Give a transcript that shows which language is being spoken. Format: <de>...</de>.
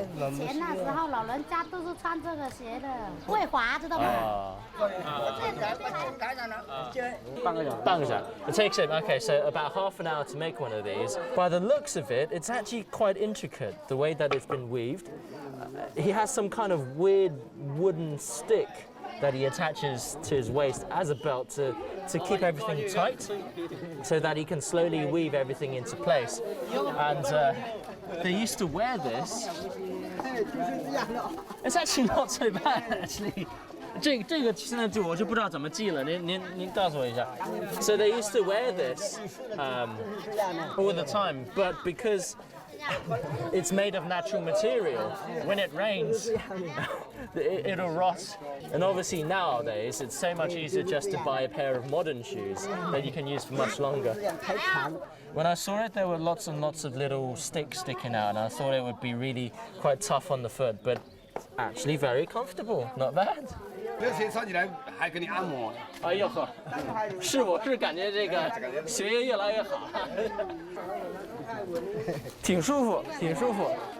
<zh>以前那时候老人家都是穿这个鞋的，会滑，知道吗？半个小时。</zh> <en>It takes him, okay, so about half an hour to make one of these. By the looks of it, it's actually quite intricate, the way that it's been weaved. He has some kind of weird wooden stick that he attaches to his waist as a belt to keep everything tight, so that he can slowly weave everything into place. And they used to wear this. It's actually not so bad, actually.</en> <zh>这个现在我就不知道怎么记了，您告诉我一下。</zh> <en>So they used to wear this all the time, but because it's made of natural material, when it rains, it'll rot. And obviously nowadays, it's so much easier just to buy a pair of modern shoes that you can use for much longer. When I saw it, there were lots and lots of little sticks sticking out, and I thought it would be really quite tough on the foot, but actually very comfortable, not bad.</en> <zh>这鞋穿起来还给你按摩。哎呦呵，我是感觉这个血液越来越好，挺舒服，挺舒服。</zh>